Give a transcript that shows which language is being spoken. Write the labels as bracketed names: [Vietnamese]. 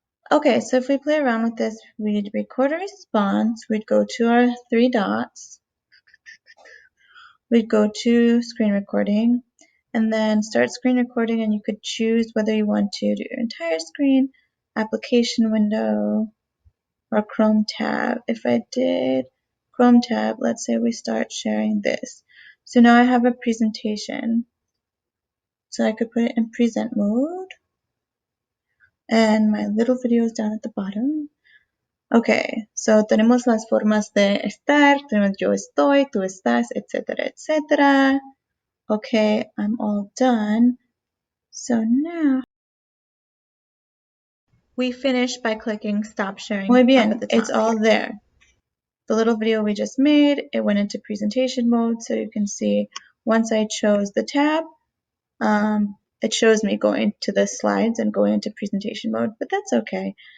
[English] Okay, so if we play around with this, we'd record a response, we'd go to our 3 dots, we'd go to screen recording, and then start screen recording, and you could choose whether you want to do your entire screen, application window, or Chrome tab. If I did Chrome tab, let's say we start sharing this. So now I have a presentation. So I could put it in present mode, and my little video is down at the bottom. Okay, so [Spanish] tenemos las formas de estar, tenemos yo estoy, tú estás, etcétera, etcétera. [English] Okay, I'm all done. So now we finish by clicking stop sharing. [Spanish] Muy bien, [English] it's all there. The little video we just made, it went into presentation mode, so you can see once I chose the tab, it shows me going to the slides and going into presentation mode, but that's okay.